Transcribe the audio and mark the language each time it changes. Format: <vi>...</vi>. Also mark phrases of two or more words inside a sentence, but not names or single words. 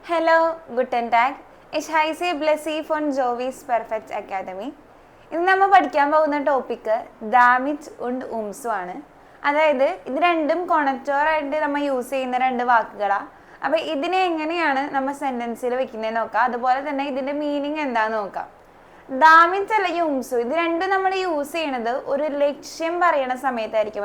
<de>Hello, guten Tag. Ich heiße Blessy von Jovis Perfect Academy.</de> <ml>ഇന്ന് നമ്മൾ പഠിക്കാൻ പോകുന്ന ടോപ്പിക്ക്</ml> <de>damit und umso</de> <ml>ആണ്. അതായത് ഇത് രണ്ടും കൊണക്റ്റോറായിട്ട് നമ്മൾ യൂസ് ചെയ്യുന്ന രണ്ട് വാക്കുകളാണ്. അപ്പോൾ ഇതിനെ എങ്ങനെയാണ് നമ്മൾ സെൻറ്റൻസിൽ വെക്കുന്നത് നോക്കാം. അതുപോലെ തന്നെ ഇതിൻ്റെ മീനിങ് എന്താണെന്ന് നോക്കാം. ദാമിറ്റ് അല്ലെങ്കിൽ ഉംസു ഇത് രണ്ടും നമ്മൾ യൂസ് ചെയ്യണത് ഒരു ലക്ഷ്യം പറയണ സമയത്തായിരിക്കും.</ml>